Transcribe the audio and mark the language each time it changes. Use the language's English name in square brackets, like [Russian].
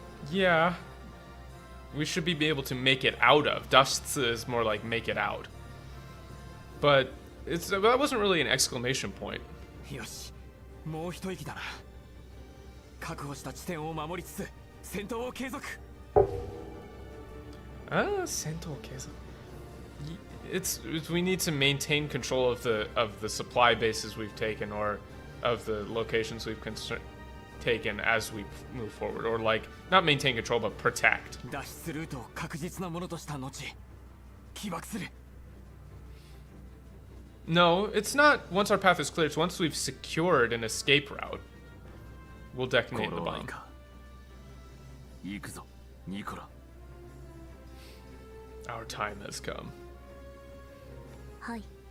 [English] Yeah. We should be able to make it out of. Dust is more like make it out. But that wasn't really an exclamation point. [Japanese] よし、もう一息だな。確保した地点を守りつつ戦闘を継続。 Sento Kesa. [English] It's we need to maintain control of the supply bases we've taken, or of the locations we've taken as we move forward, or like not maintain control but protect. [Japanese] 脱出ルートを確実なものとした後、起爆する。 [English] No, it's not once our path is clear, it's once we've secured an escape route. We'll detonate the bomb. [Japanese] 行くぞ、ニコラ。 [English] Our time has come. [Japanese] はい。